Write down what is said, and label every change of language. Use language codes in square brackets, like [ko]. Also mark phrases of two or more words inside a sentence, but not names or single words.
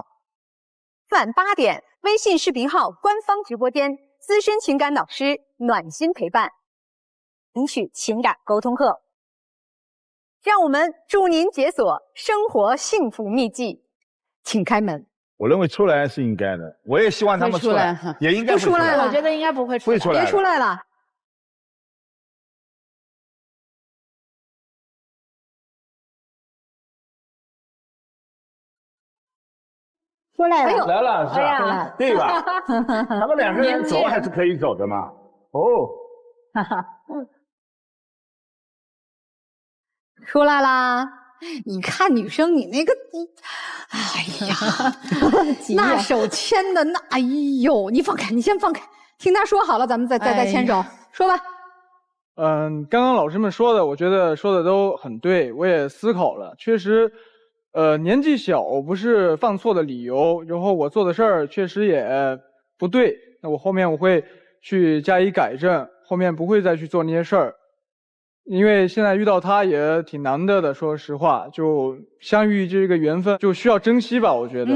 [zh] 晚8點，微信視頻號官方直播間，資深情感導師暖心陪伴，領取情感溝通課。讓我們助您解鎖生活幸福秘籍，請開門。我認為出來是應該的，我也希望他們出來，也應該會出來。我覺得應該不會出來，會出來，別出來了。出來了，來了，是吧？對吧？他們兩個人走還是可以走的嘛。哦，哈哈，出來啦！你看女生，你那個，哎呀，那手牽的那，哎呦，你放開，你先放開，聽他說好了，咱們再牽手，說吧。剛剛老師們說的，我覺得說的都很對，我也思考了，確實，年紀小不是犯錯的理由，然後我做的事兒確實也不對，那我後面我會去加以改正，後面不會再去做那些事兒。因為現在遇到他也挺難得的，說實話，就相遇這個緣分就需要珍惜吧，我覺得。